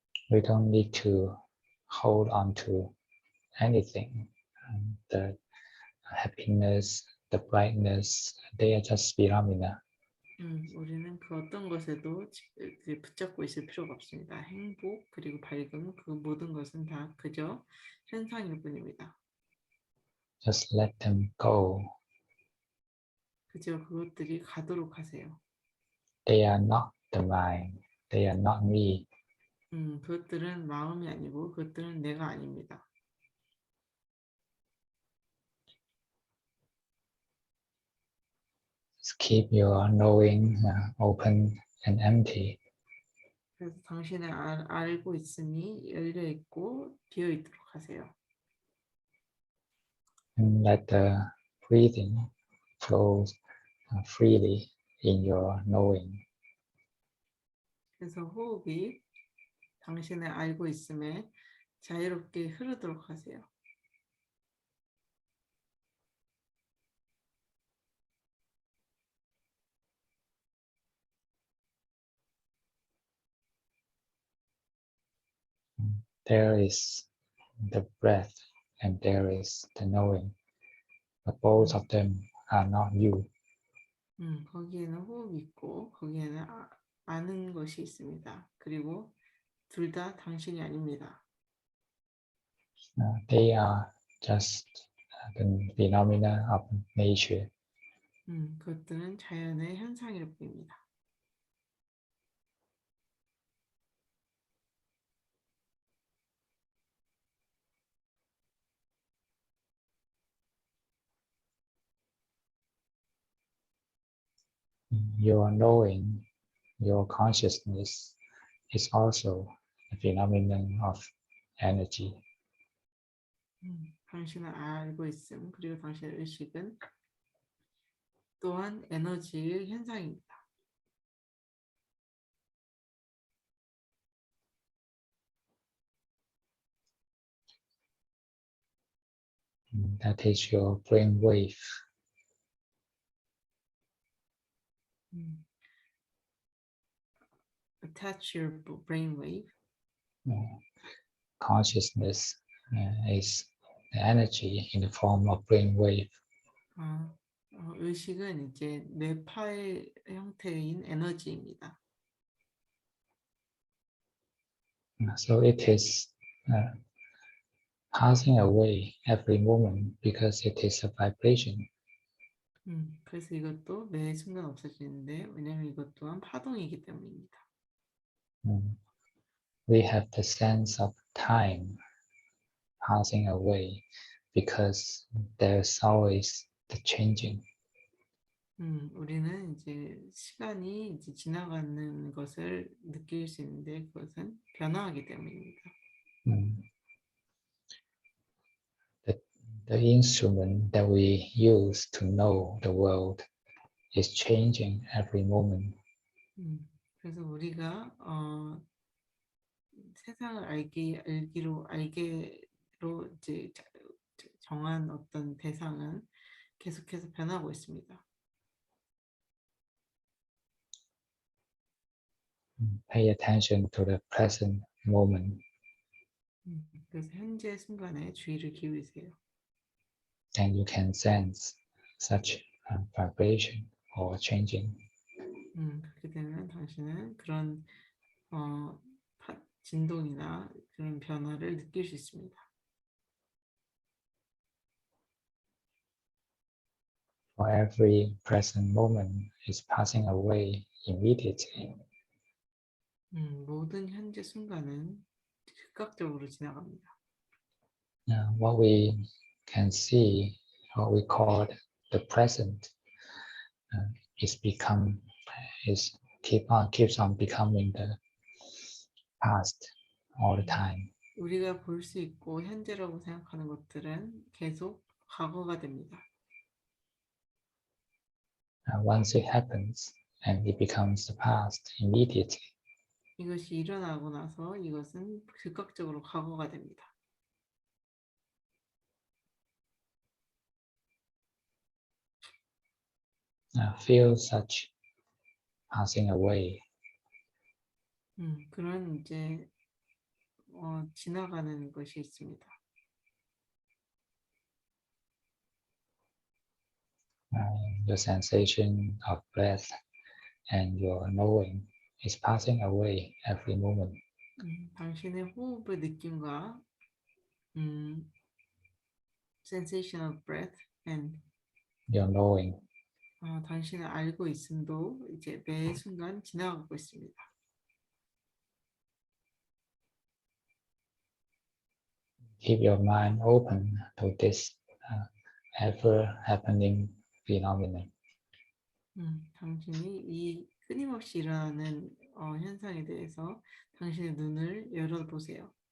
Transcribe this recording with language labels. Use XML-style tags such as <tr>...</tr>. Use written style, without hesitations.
<en>We don't need to hold on to anything. The happiness, the brightness, they are just phenomena.</en> <ko>우리는 그 어떤 것에도 붙잡고 있을 필요가 없습니다. 행복 그리고 밝음 그 모든 것은 다 그저 현상일 뿐입니다.</ko> <en>Just let them go.</en> <ko>그저 그것들이 가도록 하세요.</ko> <en>They are not the mind. They are not me.</en> <ko>그것들은 마음이 아니고 그것들은 내가 아닙니다.</ko> <en>Just keep your knowing open and empty.</en> <ko>그래서 당신의 알고 있음이 열려 있고 비어 있도록 하세요.</ko> <en>And let the breathing flow freely in your knowing.</en> <ko>그래서 호흡이 당신의 알고 있음에 자유롭게 흐르도록 하세요.</ko> <en>There is the breath and there is the knowing, but both of them are not you.</en> <ko>거기에는 호흡이 있고 거기에는 아는 것이 있습니다. 그리고 둘 다 당신이 아닙니다.</ko> <en>They are just the phenomena of nature.</en> <ko>그것들은 자연의 현상일 뿐입니다.</ko> <en>Your knowing, your consciousness is also a phenomenon of energy.</en> <ko>당신은 알고 있음 그리고 당신의 의식은 또한 에너지의 현상입니다.</ko> <en>That is your brain wave. Attach your brain wave. Consciousness is the energy in the form of brain wave.</en> <ko>의식은 이제 뇌파의 형태인 에너지입니다.</ko> <en>So it is passing away every moment because it is a vibration.</en> <ko>그래서 이것도 매 순간 없어지는데 왜냐하면 이것 또한 파동이기 때문입니다.</ko> <en>We have the sense of time passing away because there's always the changing.</en> <ko>우리는 이제 시간이 이제 지나가는 것을 느낄 수 있는데 그것은 변화하기 때문입니다.</ko> <en>The instrument that we use to know the world is changing every moment.</en> <ko>그래서 우리가 세상을 알기로 이제 정한 어떤 대상은 계속해서 변하고 있습니다.</ko> <en>Pay attention to the present moment.</en> <ko>그래서 현재 순간에 주의를 기울이세요.</ko> <en>And you can sense such vibration or changing.</en> <ko>그렇게 되면 당신은 그런 진동이나 그런 변화를 느낄 수 있습니다.</ko> <en>For every present moment is passing away immediately.</en> <ko>모든 현재 순간은 즉각적으로 지나갑니다.</ko> <en>What we can see, what we call the present, keeps on becoming the past all the time.</en> <ko>우리가 볼 수 있고 현재라고 생각하는 것들은 계속 과거가 됩니다.</ko> <en>Once it happens, and it becomes the past immediately.</en> <ko>이것이 일어나고 나서 이것은 즉각적으로 과거가 됩니다.</ko> <en>Feel such passing away.</en> <ko>그런 이제 지나가는 것이 있습니다.</ko> <en>Your sensation of breath and your knowing is passing away every moment.</en> <ko>당신의 호흡의 느낌과</ko> <en>sensation of breath and Your knowing</en> <ko>당신을 알고 있음도 이제 매 순간 지나가고 있습니다.</ko> <en>keep your mind open to this ever happening phenomenon.</en> <ko>당신이 이 끊임없이 일어나는 현상에 대해서 당신의 눈을 열어보세요.</ko>